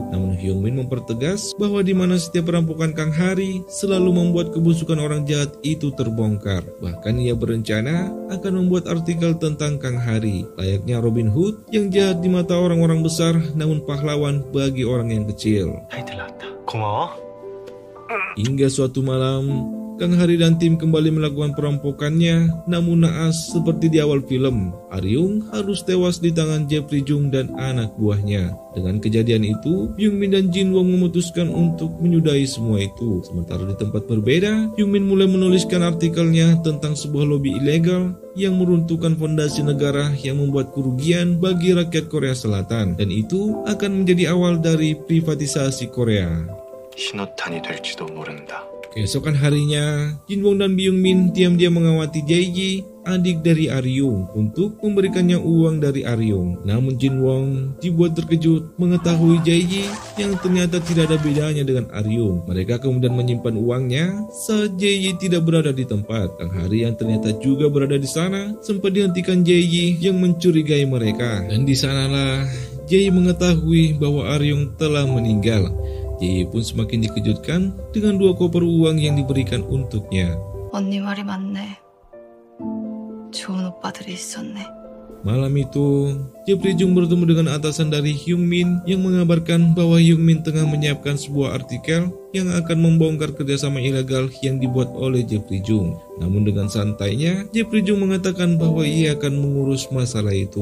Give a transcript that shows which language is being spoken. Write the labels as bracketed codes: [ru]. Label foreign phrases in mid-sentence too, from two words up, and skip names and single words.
[id] Namun Hyung Min mempertegas bahwa di mana setiap perampokan Kang Hari selalu membuat kebusukan orang jahat itu terbongkar. Bahkan ia berencana akan membuat artikel tentang Kang Hari, layaknya Robin Hood yang jahat di mata orang-orang besar namun pahlawan bagi orang yang kecil. [ko] 타이틀 나왔다. 고마워. [id] Hingga suatu malam, Kang Hari dan tim kembali melakukan perampokannya, namun naas seperti di awal film, Aryung harus tewas di tangan Jeffrey Jung dan anak buahnya. Dengan kejadian itu, Hyung Min dan Jin Wong memutuskan untuk menyudahi semua itu. Sementara di tempat berbeda, Hyung Min mulai menuliskan artikelnya tentang sebuah lobi ilegal yang meruntuhkan fondasi negara yang membuat kerugian bagi rakyat Korea Selatan, dan itu akan menjadi awal dari privatisasi Korea. [ko] 신호탄이 될지도 모른다. [id] Keesokan harinya, Jin Wong dan Byung Min diam-diam mengawati Jae-ji, adik dari Aryung, untuk memberikannya uang dari Aryung. Namun Jin Wong dibuat terkejut mengetahui Jae-ji yang ternyata tidak ada bedanya dengan Aryung. Mereka kemudian menyimpan uangnya saat Jae-ji tidak berada di tempat. Kang Hari yang ternyata juga berada di sana sempat dihentikan Jae-ji yang mencurigai mereka. Dan di sanalah Jae-ji mengetahui bahwa Aryung telah meninggal. Jae pun semakin dikejutkan dengan 2 koper uang yang diberikan untuknya. [ko] 언니 말이 맞네. 좋은 오빠들이 있었네. [id] Malam itu, Jeffrey Jung bertemu dengan atasan dari Hyung Min yang mengabarkan bahwa Hyung Min tengah menyiapkan sebuah artikel yang akan membongkar kerjasama ilegal yang dibuat oleh Jeffrey Jung. Namun dengan santainya, Jeffrey Jung mengatakan bahwa ia akan mengurus masalah itu.